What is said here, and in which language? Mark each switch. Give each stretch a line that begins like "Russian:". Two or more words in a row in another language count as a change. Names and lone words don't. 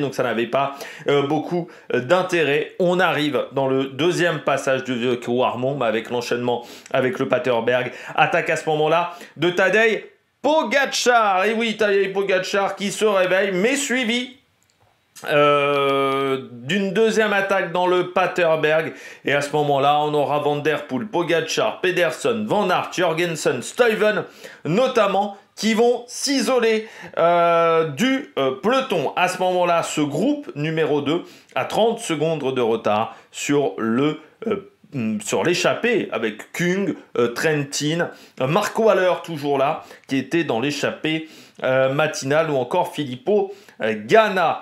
French: Donc ça n'avait pas beaucoup d'intérêt. On arrive dans le deuxième passage du vieux Couarmont avec l'enchaînement avec le Paterberg. Attaque à ce moment-là de Tadej Pogačar. Et oui, Tadej Pogačar qui se réveille, mais suivi d'une deuxième attaque dans le Paterberg. Et à ce moment-là, on aura Van Der Poel, Pogačar, Pedersen, Van Aert, Jorgensen, Stuyven notamment, qui vont s'isoler du peloton. À ce moment-là, ce groupe numéro 2 a 30 secondes de retard sur l'échappée avec Kung, Trentin, Marco Haller toujours là, qui était dans l'échappée matinale, ou encore Filippo Ganna.